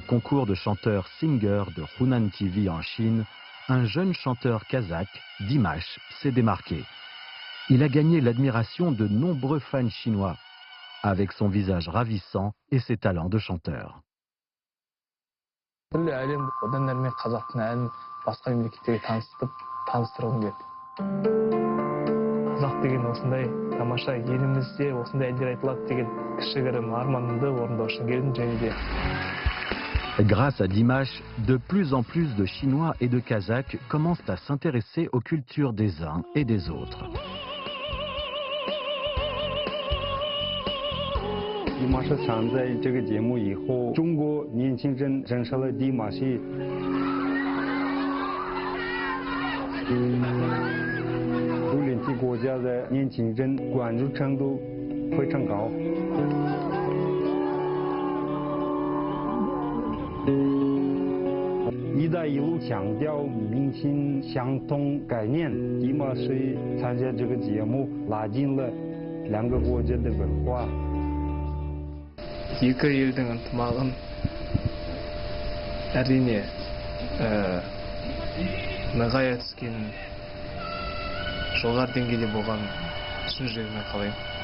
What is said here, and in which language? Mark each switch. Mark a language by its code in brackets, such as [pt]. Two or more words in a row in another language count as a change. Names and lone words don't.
[fr] concours de chanteurs Singer de Hunan TV en Chine, un jeune chanteur kazakh, Dimash, s'est démarqué. Il a gagné l'admiration de nombreux fans chinois, avec son visage ravissant et ses talents de chanteur. [kk] тамаша елімізде осындай әндер айтылады деген кішігірім арманымды орындау үшін келдім және де. [fr] Grâce à Dimash, de plus en plus de Chinois et de Kazakhs commencent à s'intéresser aux cultures des uns et des autres. [zh] Dimash 参在这个节目以后，中国年轻人认识了 Dimash。国家的年轻人关注程度非常高。一带一路强调民心相通概念，迪马谁参加这个节目，拉近了两个国家的文化。 [kk] екі елдің ынтымағын әрине нығая түскен жоғары деңгейде болған шын жүрегіммен қалаймын.